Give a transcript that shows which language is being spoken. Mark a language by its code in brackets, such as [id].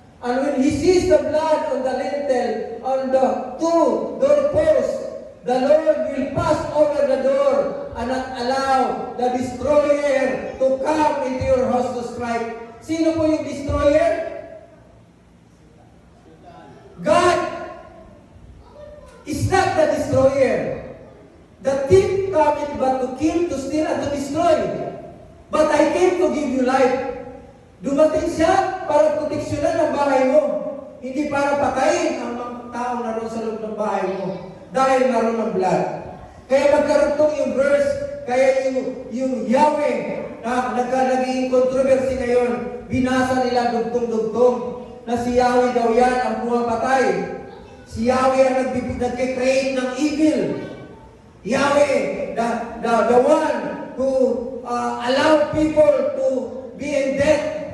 [en] And when he sees the blood on the lintel, on the two doorposts, the Lord will pass over the door and not allow the destroyer to come into your house to strike. [tl] Sino po yung destroyer? [en] God is not the destroyer. The thief cometh but to kill, to steal, and to destroy. But I came to give you life. [tl] Dumating siya para proteksyonan ang bahay mo. Hindi para patayin ang mga tao na roon sa loob ng bahay mo. Dahil naroon ng blood. Kaya magkaroon tong yung verse, kaya yung Yahweh na naging controversy ngayon, binasa nila dugtong-dugtong na si Yahweh daw yan ang pumapatay. Si Yahweh ang nag-create ng evil. [en] Yahweh, the one who allow people to be in death.